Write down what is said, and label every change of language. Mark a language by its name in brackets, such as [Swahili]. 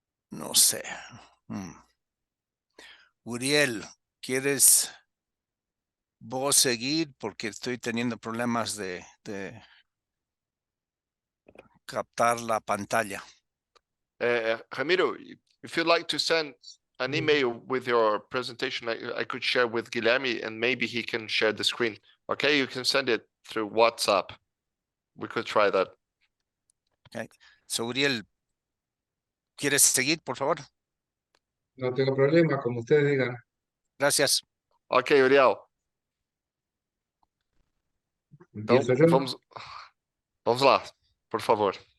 [Spanish] No sé. Uriel, ¿quieres vos seguir? Porque estoy teniendo problemas de captar la pantalla. [English] Ramiro, if you'd like to send an email with your presentation, I could share with Guilherme and maybe he can share the screen. Okay, you can send it through WhatsApp. We could try that. Okay. [Spanish] So, Uriel, ¿quieres seguir, por favor? No tengo problema, como ustedes digan. Gracias. [English] Ok, Uriel. [Portuguese] Então, [Spanish] ¿Empiezo yo? [Portuguese] vamos lá, por favor.